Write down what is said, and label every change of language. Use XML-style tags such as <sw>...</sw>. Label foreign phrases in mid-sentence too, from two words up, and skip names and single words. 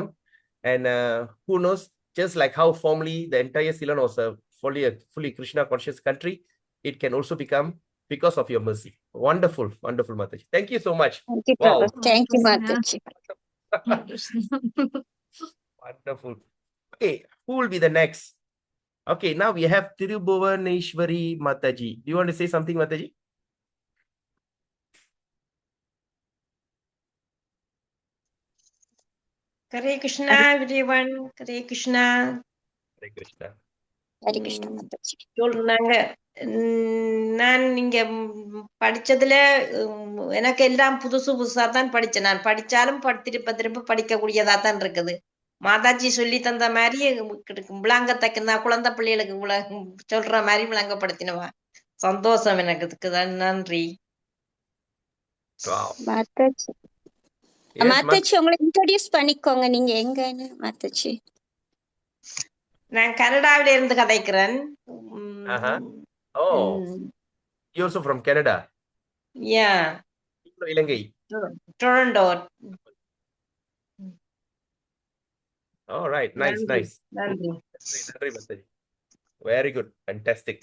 <en>And who knows, just like how formerly the entire Ceylon was a fully Krishna conscious country, it can also become because of your mercy. Wonderful, wonderful, Mataji. Thank you so much. Thank you, Wow. Prabhu. Thank you, Mataji. Wonderful. Okay, who will be the next? Okay, now we have Tirubhuvaneshwari Mataji. Do you want to say something, Mataji? Hare Krishna, everyone. Hare Krishna. Hare Krishna. Hare Krishna, Mataji.</en> <ta>சொல்றாங்க நான் இங்க படிச்சதுல எனக்கு எல்லாம் புதுசு புதுசா தான் படிச்சேன். நான் படிச்சாலும் திரும்ப திரும்ப படிக்கக்கூடியதா தான் இருக்குது. மாதாஜி சொல்லி தந்த மாதிரி விளங்கத்தக்கனா குழந்தை பிள்ளைகளுக்கு சொல்ற மாதிரி விளங்கப்படுத்தினவா. சந்தோஷம் எனக்கு இதுக்குதான். நன்றி. மாதாஜி மாதாஜி உங்களை இன்ட்ரோடியூஸ் பண்ணிக்கோங்க, நீங்க எங்கன்னு மாதாஜி. நான் கனடாவில இருந்து கதைக்கிறேன்.</ta> <en>Oh, you're also from Canada? Yeah. Ilangai. Toronto. All right, nice, nice. Very good, fantastic.</en>